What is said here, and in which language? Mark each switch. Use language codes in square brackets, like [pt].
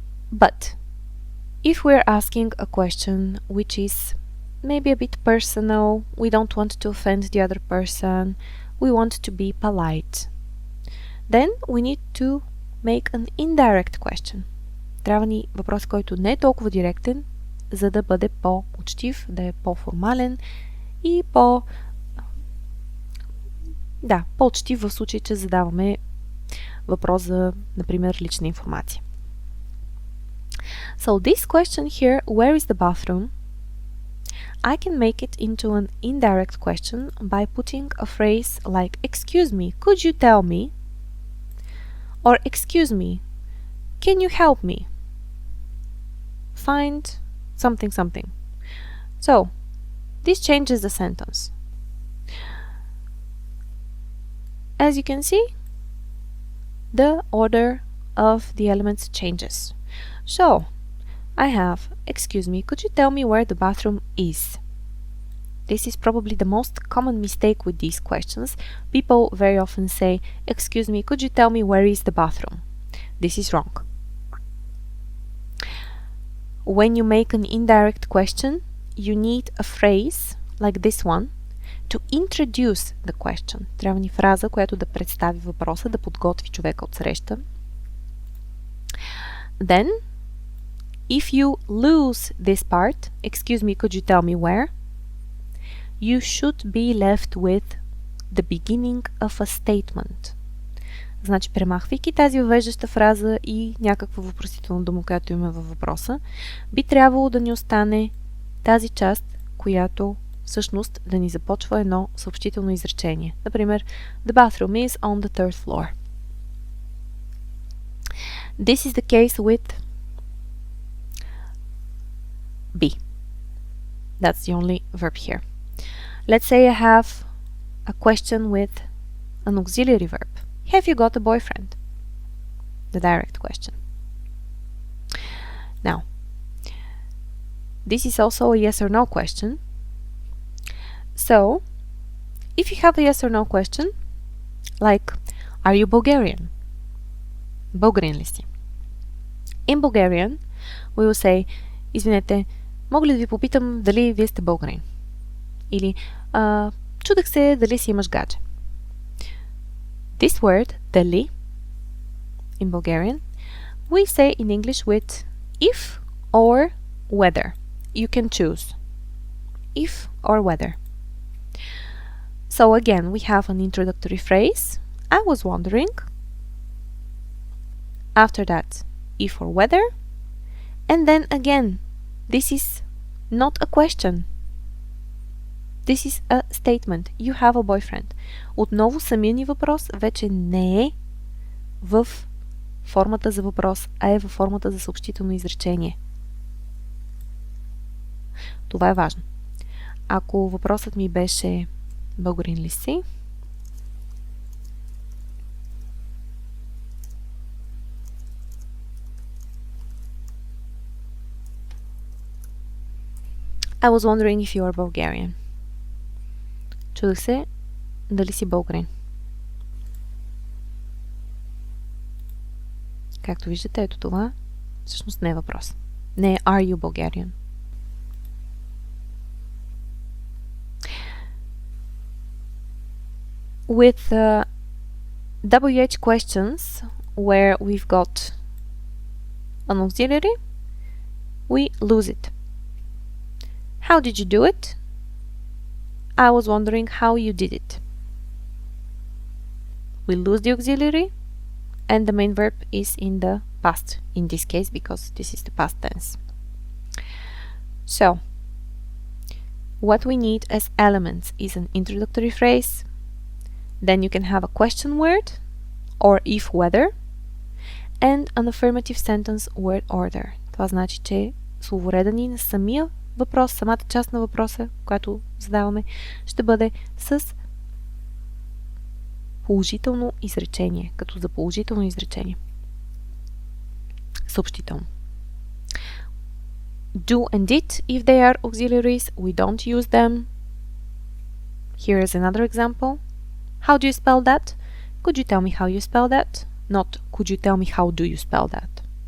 [en] But if we're asking a question which is maybe a bit personal, we don't want to offend the other person, we want to be polite, then we need to make an indirect question. [bg] Трябва ни въпрос, който не е толкова директен, за да бъде по-учтив, да е по-формален и по-учтив в случай, че задаваме въпрос за, например, лична информация. [en] So this question here, where is the bathroom? I can make it into an indirect question by putting a phrase like, excuse me, could you tell me? Or excuse me, can you help me? Find something something. So, this changes the sentence. As you can see, the order of the elements changes. So, I have, excuse me, could you tell me where the bathroom is? This is probably the most common mistake with these questions. People very often say, excuse me, could you tell me where is the bathroom? This is wrong. When you make an indirect question, you need a phrase like this one to introduce the question. [bg] Трябва ни фраза, която да представи въпроса, да подготви човека от среща. [en] Then, if you lose this part, excuse me, could you tell me where? You should be left with the beginning of a statement. [bg] Значи, премахвайки тази въвеждаща фраза и някаква въпросителна дума, която има във въпроса, би трябвало да ни остане тази част, която всъщност да ни започва едно съобщително изречение. [en] Например, the bathroom is on the third floor. This is the case with be. That's the only verb here. Let's say I have a question with an auxiliary verb. Have you got a boyfriend? The direct question. Now, this is also a yes or no question. So, if you have a yes or no question, like, are you Bulgarian? [bg] Българин ли си? [en] In Bulgarian, we will say, [bg] извинете, мога ли да ви попитам дали вие сте българин? Или, чудех се дали си имаш гадже. [en] This word, дали, in Bulgarian, we say in English with if or whether. You can choose. If or whether. So again, we have an introductory phrase. I was wondering. After that, if or whether. And then again, this is not a question. This is a statement. You have a boyfriend. [bg] Отново самия ни въпрос вече не е в формата за въпрос, а е във формата за съобщително изречение. Това е важно. Ако въпросът ми беше българин ли си, [en] I was wondering if you are Bulgarian. [bg] Чудех се дали си българин. Както виждате, ето това всъщност не е въпрос. Не е [en] Are you Bulgarian? With WH questions where we've got an auxiliary, we lose it. How did you do it? I was wondering how you did it. We lose the auxiliary and the main verb is in the past in this case because this is the past tense. So, what we need as elements is an introductory phrase, then you can have a question word or if whether and an affirmative sentence word order. [bg] Това значи, че словореда ни на самия въпрос, самата част на въпроса, която задаваме, ще бъде с положително изречение, като за положително изречение. Съобщително. [en] Do and did, if they are auxiliaries, we don't use them. Here is another example. How do you spell that? Could you tell me how you spell that? Not could you tell me how do you spell that?